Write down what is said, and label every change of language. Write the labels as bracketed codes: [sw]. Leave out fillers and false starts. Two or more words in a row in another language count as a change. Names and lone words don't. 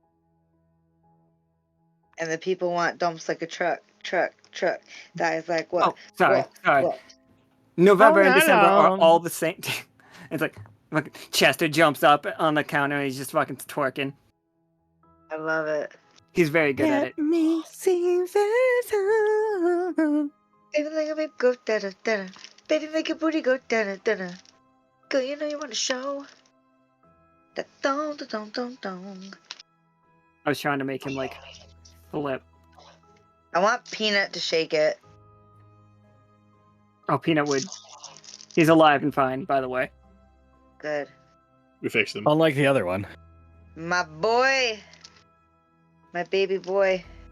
[en] And the people want dumps like a truck. That is like what? Oh, sorry. What? November and no, December are no. all the same. It's like fucking Chester jumps up on the counter and he's just fucking twerking. I love it. He's very good at it. me see the Baby, make a baby go da da da. Baby, make your booty go da da da da. Girl, you know you want to show. Da dong da dong dong dong. I was trying to make him like flip. I want Peanut to shake it. Oh, Peanut would. He's alive and fine, by the way. Good. We fixed them. Unlike the other one. My boy. My baby boy.